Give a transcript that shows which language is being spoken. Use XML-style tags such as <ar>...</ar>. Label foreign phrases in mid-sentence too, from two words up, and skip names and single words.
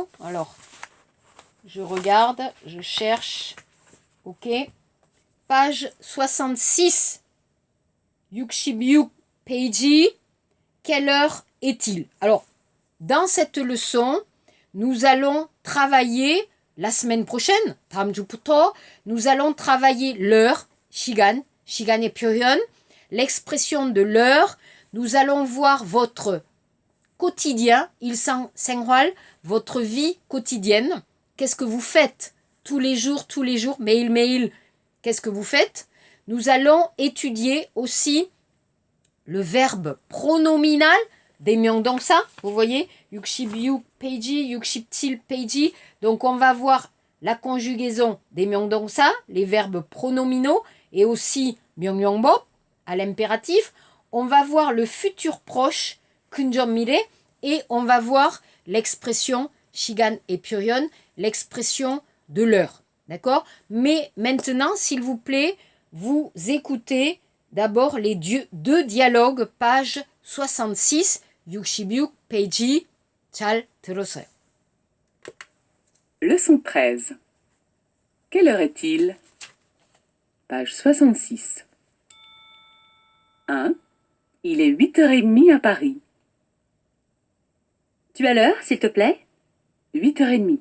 <fr>Alors, je regarde, je cherche. Ok. Page 66.</fr> <ko>육십육 페이지.</ko> <fr>Quelle heure est-il? Alors, dans cette leçon, nous allons travailler la semaine prochaine,</fr> <ko>다음 주부터,</ko> <fr>nous allons travailler l'heure,</fr> <ko>시간, 시간의 표현,</ko> <fr>l'expression de l'heure. Nous allons voir votre quotidien, 일상생활, votre vie quotidienne. Qu'est-ce que vous faites tous les jours, 매일매일, qu'est-ce que vous faites? Nous allons étudier aussi le verbe pronominal des 명동사. Vous voyez, 66 페이지, 67 페이지. Donc, on va voir la conjugaison des 명동사, les verbes pronominaux, et aussi 명령법 à l'impératif. On va voir le futur proche, 근접 미래, et on va voir l'expression 시간 et 표현, l'expression de l'heure. D'accord? Mais maintenant, s'il vous plaît, vous écoutez d'abord les deux dialogues, page 66, 66 페이지.</fr> <ko>잘 들었어요.</ko> <fr>Leçon 13. Quelle heure est-il? Page 66. 1. Il est 8h30 à Paris. Tu as l'heure, s'il te plaît? 8h30.</fr>